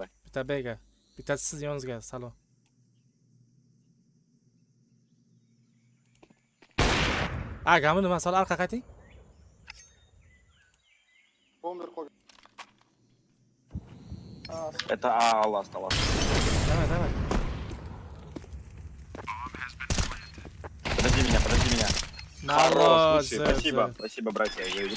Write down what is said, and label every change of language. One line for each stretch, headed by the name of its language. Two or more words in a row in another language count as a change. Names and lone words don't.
Uzbek: Bitta B'ga. Bittasi siz yoningizga, salom. Agami nima masala arqa qayting?
Russian: Бомбер ходит. Это А, ласт, ласт. Давай, давай. Подожди меня, подожди меня. Хорош, лучший. Спасибо, спасибо, братья, за игру.